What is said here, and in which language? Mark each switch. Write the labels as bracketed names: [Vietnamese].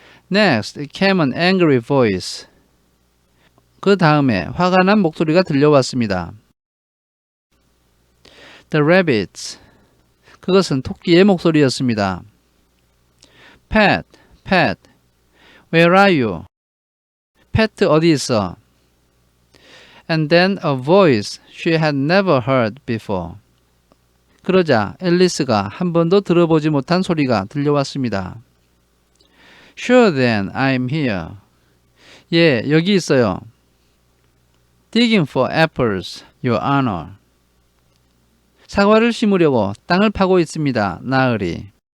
[English] Next, it came an angry voice. [Korean] 그 다음에 화가 난 목소리가 들려왔습니다. [English] The rabbits. [Korean] 그것은 토끼의 목소리였습니다. [English] Pat, Pat, where are you? Pat [Korean] 어디 있어? [English] And then a voice she had never heard before. [Korean] 그러자 앨리스가 한 번도 들어보지 못한 소리가 들려왔습니다. [English] Sure then, I'm here. [Korean] 예, 여기 있어요. [English] Digging for apples, Your Honor. [Korean] 사과를 심으려고 땅을 파고 있습니다, 나으리.